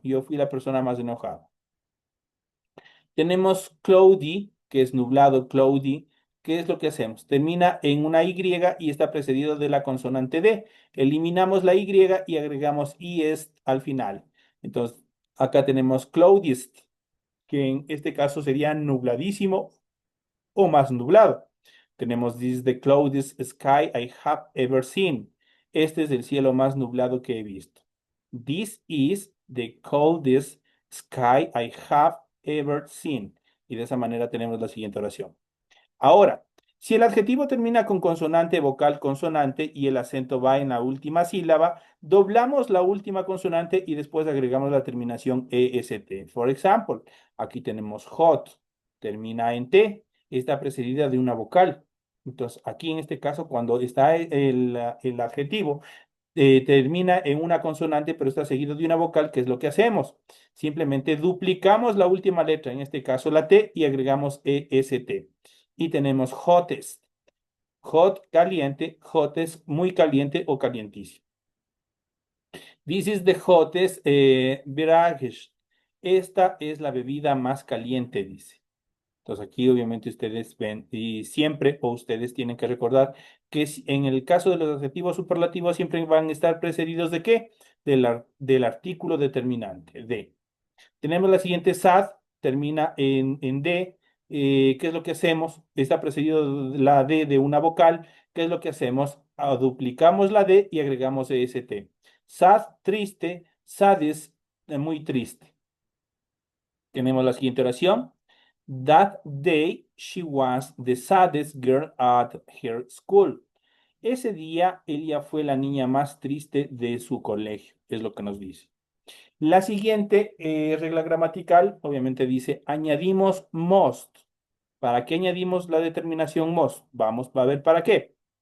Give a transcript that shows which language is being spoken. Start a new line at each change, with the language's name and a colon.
Spanish: Yo fui la persona más enojada. Tenemos cloudy, que es nublado, cloudy. ¿Qué es lo que hacemos? Termina en una Y y está precedido de la consonante D. Eliminamos la Y y agregamos IES al final. Entonces, acá tenemos cloudiest, que en este caso sería nubladísimo o más nublado. Tenemos
English: this is the cloudiest sky I have ever seen.
Spanish: Este es el cielo más nublado que he visto.
English: This is the coldest sky I have ever seen.
Spanish: Y de esa manera tenemos la siguiente oración. Ahora, si el adjetivo termina con consonante, vocal, consonante y el acento va en la última sílaba, doblamos la última consonante y después agregamos la terminación EST. Por ejemplo, aquí tenemos hot, termina en T, está precedida de una vocal. Entonces, aquí en este caso, cuando está el adjetivo, termina en una consonante, pero está seguido de una vocal, ¿qué es lo que hacemos? Simplemente duplicamos la última letra, en este caso la T, y agregamos EST. Y tenemos hottest. Hot, caliente, hottest, muy caliente o calientísimo.
English: This is the hottest beverage.
Spanish: Esta es la bebida más caliente, dice. Entonces aquí obviamente ustedes ven y siempre o ustedes tienen que recordar que en el caso de los adjetivos superlativos siempre van a estar precedidos de ¿qué? Del artículo determinante, de. Tenemos la siguiente sad, termina en D. ¿Qué es lo que hacemos? Está precedido la D de una vocal. ¿Qué es lo que hacemos? Duplicamos la D y agregamos EST. Sad, triste, sadness, muy triste. Tenemos la siguiente oración.
English: That day she was the saddest girl at her school.
Spanish: Ese día ella fue la niña más triste de su colegio, es lo que nos dice. La siguiente regla gramatical, obviamente dice, añadimos most. ¿Para qué añadimos la determinación most? Vamos a ver para qué.